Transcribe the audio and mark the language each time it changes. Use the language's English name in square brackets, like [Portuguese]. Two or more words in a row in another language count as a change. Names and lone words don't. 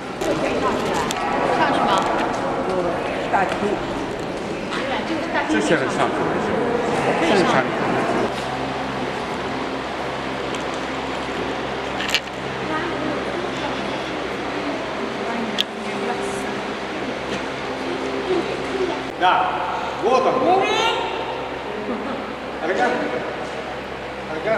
[Chinese] 这些人上课，正常。 [Russian] Да, вот он. Арган. Арган.